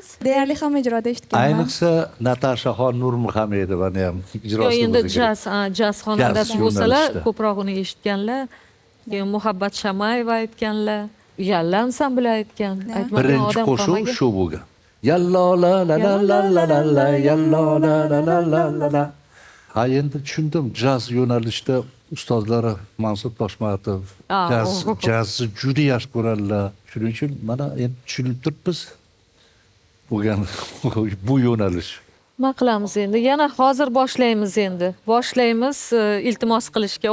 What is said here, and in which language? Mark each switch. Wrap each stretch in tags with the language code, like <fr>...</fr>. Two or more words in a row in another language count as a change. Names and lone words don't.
<uz>Deyarli hamma ijroda eshitganman. Ayniqsa Natashaxon Nurmuhamedovani ham ijrosi Endi bo'ldi. jaz xonandasi Jaz bo'lsalar, yo'nalishda. ko'proq uni eshitganlar. Keyin Muhabbat Shamayeva aytganlar, Yalla ansambli aytgan. Aytmagan Birinchi odam qo'shiq qolmagan. shu bo'lgan. Yallo la la la la la la la yallo la la la la la la. Ha endi tushundim, jaz yo'nalishida ustozlari Mansur Toshmatov jazni juda yaxshi ko'radilar. Shuning uchun mana endi tushunib turibmiz bo'lgan bu yo'nalish. Nima qilamiz endi? Yana hozir boshlaymiz endi. Boshlaymiz iltimos qilishga.</uz>